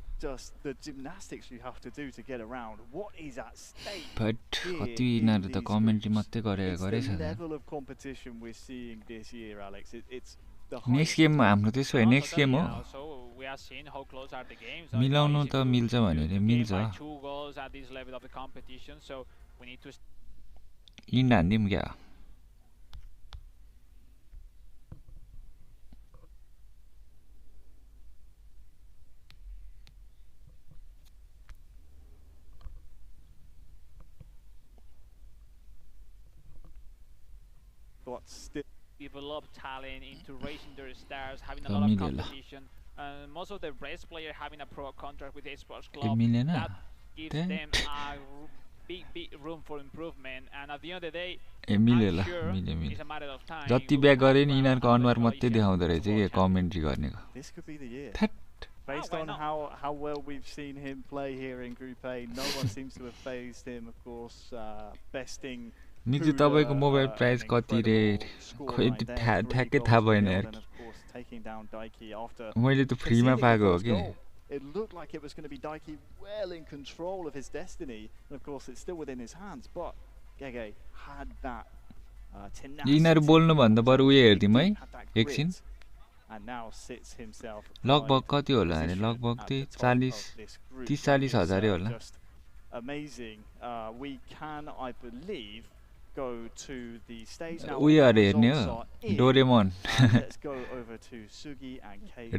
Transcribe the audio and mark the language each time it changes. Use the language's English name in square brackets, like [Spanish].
[English] Just the gymnastics you have to do to get around. What is at stake? [Nepali] But कति यिनीहरु त commentary मात्रै गरेछ [English] the level of competition we're seeing this year, Alex. It's the next game [Nepali] हाम्रो त्यसो है next game हो. [English] So we are seeing how close are the games. [Nepali] मिलाउनु त मिल्छ भनेर मिल्छ. [English] 2 goals at this level of the competition, so we need to [Nepali] in हान्दिम क्या. [English] still develop talent into raising their stars, having a lot of competition. Most of the race players having a pro contract with a sports club, that gives them a big room for improvement. And at the end of the day, I'm sure it's a matter of time. [Nepali] जति back गरे नि यिनीहरुको अनुहार मात्रै देखाउँदो रहेछ के commentary गर्नेको. [English] This could be the year. Based on how well we've seen him play here in Group A, no one seems to have phased him, of course, besting [Nepali] मिजु तपाईको mobile price कति रे खोइ ठ्याक्कै थाहा भएन यार. मैले त फ्रीमा पाएको हो के. [English] It looked like it was going to be Dyiki well in control of his destiny, and of course it's still within his hands, but Gege had that tenacity. [Nepali] यिनीहरु बोल्नु भन्दा बरु उयो हेर्दिम है एकछिन. [English] And now sits himself. लगभग कति होला अरे लगभग चाहिँ 30-40 हजार होला. Amazing. We can, I believe, go to the stage now. [Nepali] उयो अरे हेर्ने हो Doraemon. [English] Let's go over to Sugi and Kate.